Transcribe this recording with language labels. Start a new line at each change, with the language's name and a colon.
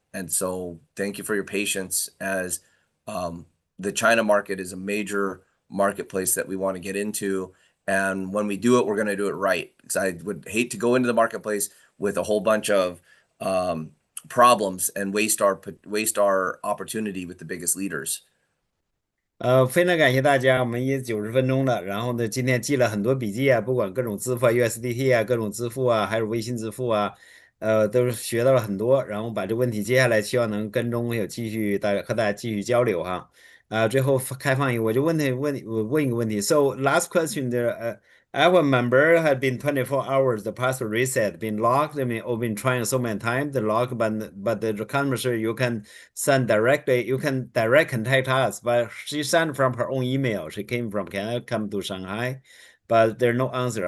English: And so thank you for your patience, as the China market is a major marketplace that we want to get into. And when we do it, we're going to do it right. Because I would hate to go into the marketplace with a whole bunch of problems and waste our opportunity with the biggest leaders.
Chinese: 非常感谢大家，我们也90分钟了。然后呢，今天记了很多笔记啊，不管各种支付啊、USDT 啊、各种支付啊，还有微信支付啊，都是学到了很多。然后把这个问题接下来希望能跟踪，有继续和大家继续交流哈。最后开放一个，我就问一个问题。
English: So last question there, our member had been 24 hours, the password reset, been locked. I mean, or been trying so many times, the lock, but the customer said you can send directly, you can direct contact us. But she sent from her own email. She came from Canada, come to Shanghai, but there's no answer.